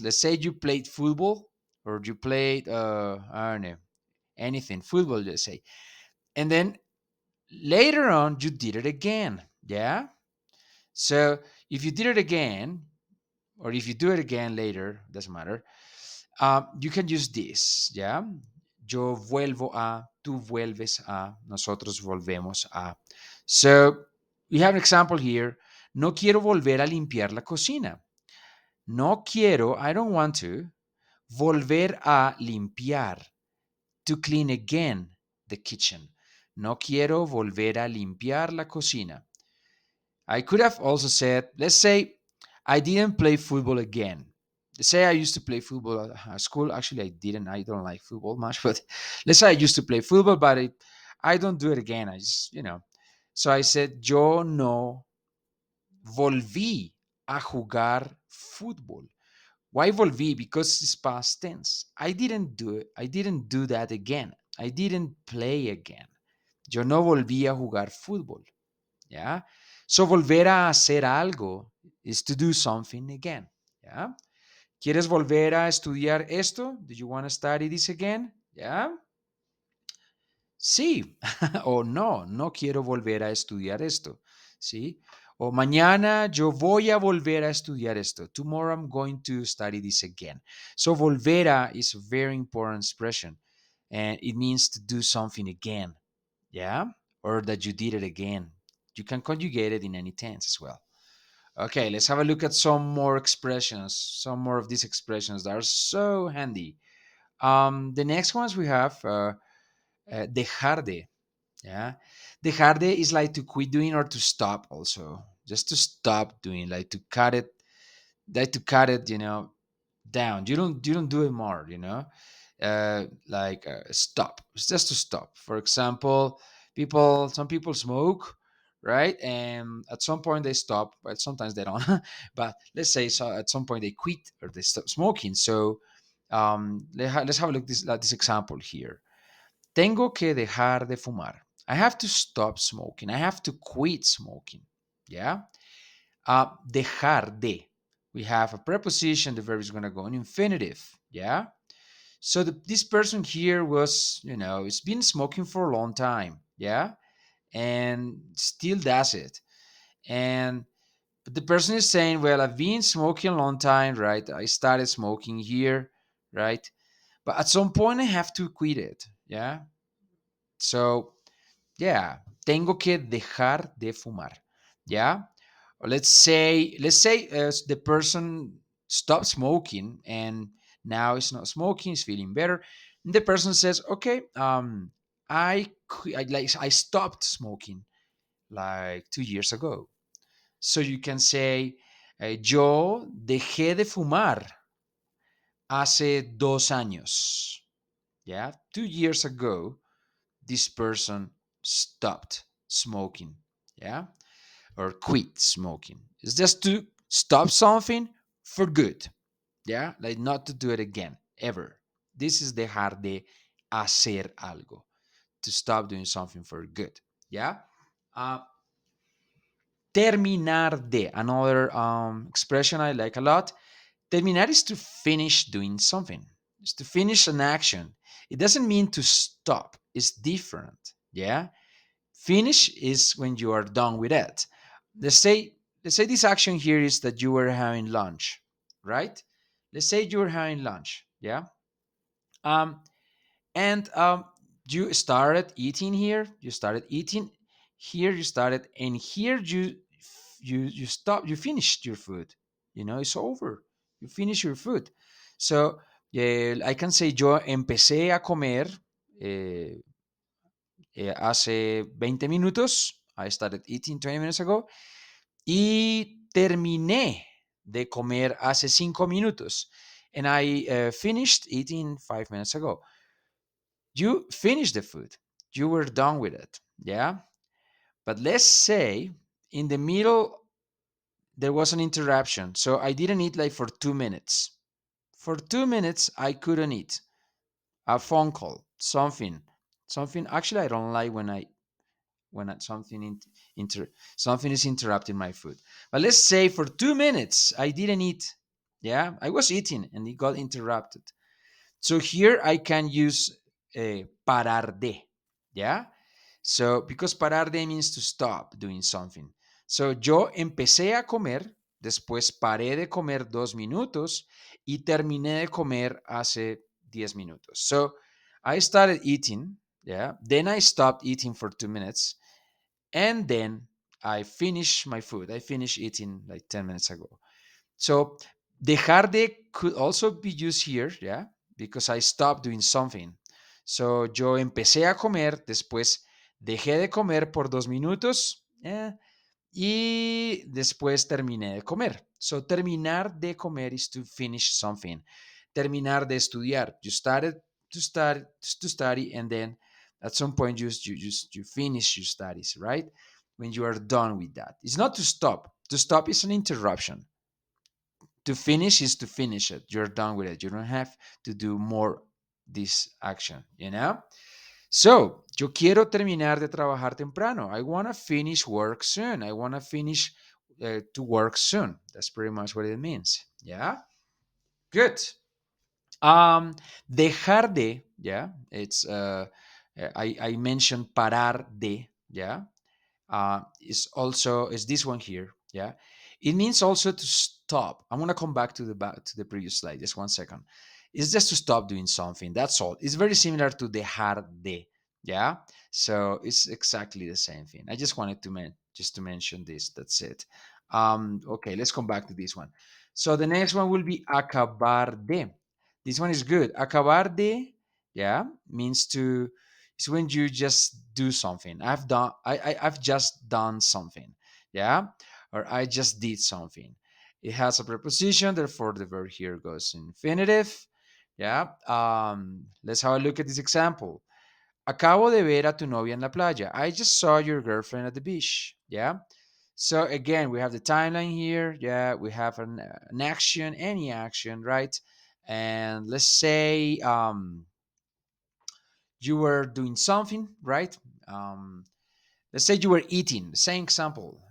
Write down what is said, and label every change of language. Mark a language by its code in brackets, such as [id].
[en] Let's say you played football or you played, I don't know, anything, football, let's say. And then later on, you did it again. Yeah. So if you did it again, or if you do it again later, doesn't matter, you can use this, ¿ya? [es] Yo vuelvo a, tú vuelves a, nosotros volvemos a. [en] So we have an example here. [es] No quiero volver a limpiar la cocina. No quiero, [en] I don't want to, [es] volver a limpiar, [en] to clean again the kitchen. [es] No quiero volver a limpiar la cocina. [en] I could have also said, let's say I didn't play football again. Let's say I used to play football at school. Actually, I didn't. I don't like football much, but let's say I used to play football, but I don't do it again. I just. So I said, [es] yo no volví a jugar fútbol. [en] Why volví? Because it's past tense. I didn't do it. I didn't do that again. I didn't play again. [es] Yo no volví a jugar fútbol. ¿Ya? So, volver a hacer algo [en] is to do something again. [es] ¿Ya? ¿Quieres volver a estudiar esto? [en] Do you want to study this again? [es] ¿Ya? Sí. O no, no quiero volver a estudiar esto. ¿Sí? O mañana yo voy a volver a estudiar esto. [en] Tomorrow I'm going to study this again. So, volver a is a very important expression. And it means to do something again. Yeah? Or that you did it again. You can conjugate it in any tense as well. Okay, let's have a look at some more expressions, some more of these expressions that are so handy. The next ones we have dejar de. Yeah, dejar de is like to quit doing or to stop. Also, just to stop doing, like to cut it, like to cut it. Down. You don't do it more. Stop. It's just to stop. For example, some people smoke, right? And at some point they stop, but sometimes they don't. But let's say so at some point they quit or they stop smoking. So let's have a look at this example here. [es] Tengo que dejar de fumar. [en] I have to stop smoking. I have to quit smoking. Yeah. [es] Dejar de. [en] We have a preposition. The verb is going to go in infinitive. Yeah. So this person here was, it's been smoking for a long time. Yeah. And still does it. And but the person is saying, well, I've been smoking a long time, right? I started smoking here, right? But at some point I have to quit it. Yeah. [es] So, yeah, tengo que dejar de fumar. [en] Yeah. Or let's say the person stopped smoking and now is not smoking, is feeling better. And the person says, okay, I stopped smoking like 2 years ago. So you can say, [es] yo dejé de fumar hace 2 años. [en] Yeah, 2 years ago, this person stopped smoking. Yeah, or quit smoking. It's just to stop something for good. Yeah, like not to do it again ever. This is dejar de hacer algo, to stop doing something for good. Yeah. Uh, Terminar de, another expression I like a lot. Terminar is to finish doing something. It's to finish an action. It doesn't mean to stop. It's different. Yeah. Finish is when you are done with it. Let's say let's say this action here is that you were having lunch, right? Let's say you were having lunch. Yeah. Um, and you started eating here. You started eating here. You started, and here you stop. You finished your food. It's over. You finish your food. So I can say [es] yo empecé a comer eh, hace 20 minutos. [en] I started eating 20 minutes ago. [es] Y terminé de comer hace 5 minutos. [en] And I finished eating 5 minutes ago. You finished the food. You were done with it. Yeah. But let's say in the middle there was an interruption. So I didn't eat like for 2 minutes. For 2 minutes, I couldn't eat. A phone call, something. Something. Actually, I don't like when something is interrupting my food. But let's say for 2 minutes I didn't eat. Yeah, I was eating and it got interrupted. So here I can use parar de. Yeah. So because parar de means to stop doing something. [es] So yo empecé a comer, después paré de comer 2 minutos y terminé de comer hace 10 minutos. [en] So I started eating. Yeah. Then I stopped eating for 2 minutes and then I finish my food. I finished eating like 10 minutes ago. So dejar de could also be used here, yeah, because I stopped doing something. [es] So yo empecé a comer, después dejé de comer por 2 minutos, y después terminé de comer. So terminar de comer [en] is to finish something. [es] Terminar de estudiar. [en] You started to study, and then at some point you finish your studies, right? When you are done with that. It's not to stop. To stop is an interruption. To finish is to finish it. You're done with it. You don't have to do more this action. [es] So, yo quiero terminar de trabajar temprano. [en] I want to finish work soon. I want to finish to work soon. That's pretty much what it means. Yeah. Good. Dejar de, yeah. It's I mentioned parar de, yeah. Is this one here. Yeah, it means also to stop. I'm gonna come back to the previous slide. Just 1 second. It's just to stop doing something. That's all. It's very similar to dejar de. Yeah, so it's exactly the same thing. I just wanted to just to mention this. That's it. Okay, let's come back to this one. So the next one will be acabar de. This one is good. Acabar de, yeah, means to is when you just do something. I've just done something. Yeah. Or I just did something. It has a preposition, therefore the verb here goes infinitive. Yeah. Let's have a look at this example. [es] Acabo de ver a tu novia en la playa. [en] I just saw your girlfriend at the beach. Yeah. So again, we have the timeline here. Yeah, we have an action, any action, right? And let's say you were doing something, right? Um, let's say you were eating, the same example.